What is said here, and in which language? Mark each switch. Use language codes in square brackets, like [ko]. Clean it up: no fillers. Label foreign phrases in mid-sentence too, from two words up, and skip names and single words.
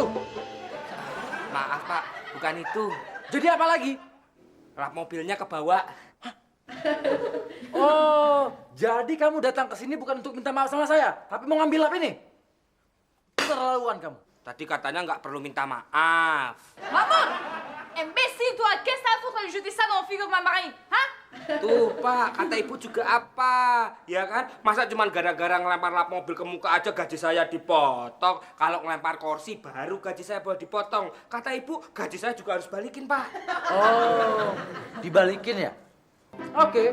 [id] Maaf, Pak. Bukan itu. Jadi apa lagi? Lap mobilnya ke bawah. Oh, jadi kamu datang ke sini bukan untuk minta maaf sama saya, tapi mau ngambil lap ini? Keterlaluan kamu. Tadi katanya nggak perlu minta maaf. [fr] Maman! Imbécile, toi! Qu'est-ce que ça fout de jeter ça dans le frigo de ma mari? Hein? [id] Tuh, Pak, kata ibu juga apa? Ya kan? Masa cuma gara-gara ngelempar lap mobil ke muka aja gaji saya dipotong. Kalau ngelempar kursi baru gaji saya boleh dipotong. Kata ibu, gaji saya juga harus balikin, Pak. Oh, dibalikin ya? Oke.